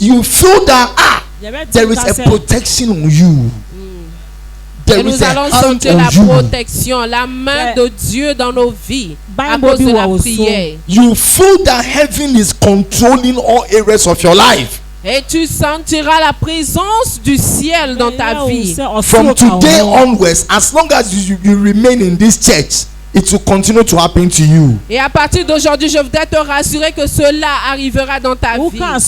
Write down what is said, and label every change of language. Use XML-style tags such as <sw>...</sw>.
<en>You feel that there is a protection on you.</en> <fr>Et nous allons sentir la protection, la main de Dieu dans nos vies à cause de la prière.</fr> <en>You feel that heaven is controlling all areas of your life.</en> <fr>Et tu sentiras la présence du ciel dans ta vie.</fr> <en>From today onwards, as long as you remain in this church, it will continue to happen to you.</en> <fr>Et à partir d'aujourd'hui, je voudrais te rassurer que cela arrivera dans ta vie.</fr>